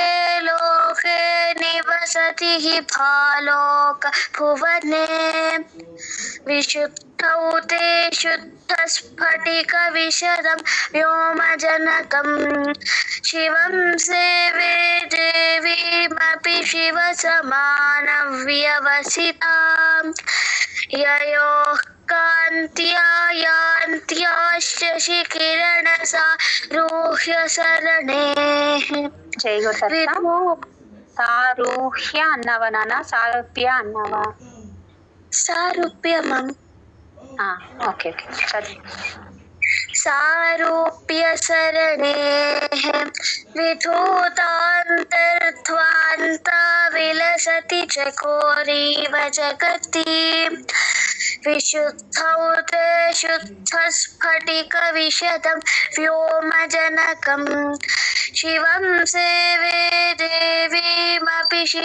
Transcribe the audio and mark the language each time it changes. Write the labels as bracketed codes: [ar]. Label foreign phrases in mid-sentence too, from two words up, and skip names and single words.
[sa] लोके निवसति हि भालोक भुवने विशुद्धौ ते शुद्धस्फटिकविशदं व्योमजनकं शिवं सेवे देवीमपि शिवसमानव्यवसितां ययोः कान्त्या यान्त्या शशिकिरणसारूह्य सरणेः। [te] జై గురుదత్త. సారూహ్య అన్నావా నాన్న? సారూప్య అన్నావా? సారూప్యమం. ఓకే ఓకే చదువు. [sa] सारूप्य सरणेः विधूतान्तर्ध्वान्ता विलसति चकोरीव जगति विशुद्धौ ते शुद्धस्फटिकविशदं व्योमजनकं शिवं सेवे देवीमपि